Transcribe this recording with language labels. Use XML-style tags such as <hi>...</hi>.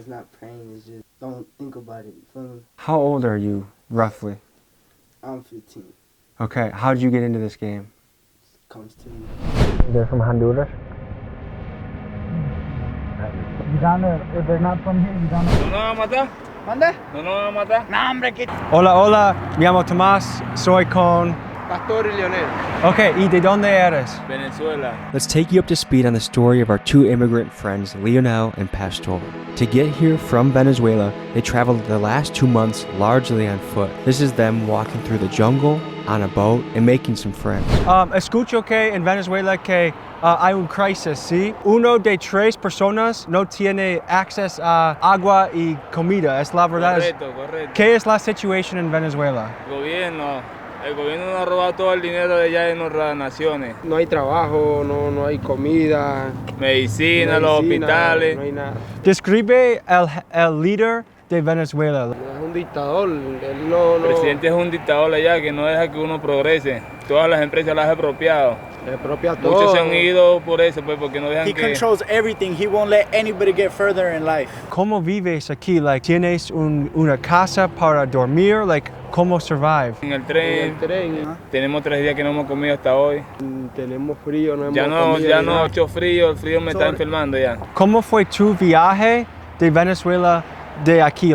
<en>It's not praying, it's just don't think about it. You feel me? How old are you, roughly? I'm 15. Okay, how did you get into this game? Comes to me. They're from Honduras? You down there, if they're not from here, you down there.</en> <es>¿No van a matar? ¿Mande? ¿No nos van a matar? No, hombre, que... Hola, hola, me llamo Tomás, soy con... Pastor y Leonel. Okay, ¿y de dónde eres? Venezuela.</es> <en>Let's take you up to speed on the story of our two immigrant friends, Leonel and Pastor. To get here from Venezuela, they traveled the last 2 months largely on foot. This is them walking through the jungle, on a boat, and making some friends.</en> <es>Escucho que en Venezuela que hay un crisis, ¿sí? Uno de 3 personas no tiene acceso a agua y comida, es la verdad. Correcto. ¿Qué es la situación en Venezuela? El gobierno nos ha robado todo el dinero de allá de nuestras naciones. No hay trabajo, no hay comida. Medicina, los hospitales. No hay nada. Describe el líder de Venezuela. Es un dictador. El presidente es un dictador allá que no deja que uno progrese. Todas las empresas las ha expropiado. Expropia todo. Muchos se han ido por eso, pues, porque no dejan</es> <en>He</en> <es>que...</es> <en>controls everything. He won't let anybody get further in life.</en> <es>¿Cómo vives aquí? Like, ¿tienes una casa para dormir?</es> <en>Like,</en> <es>¿cómo</es> <en>survive?</en> <es>En el tren. Tenemos 3 días que no hemos comido hasta hoy. Tenemos frío, no hemos Ya no, mucho frío, el frío me está enfermando ya. ¿Cómo fue tu viaje de Venezuela de aquí?</es>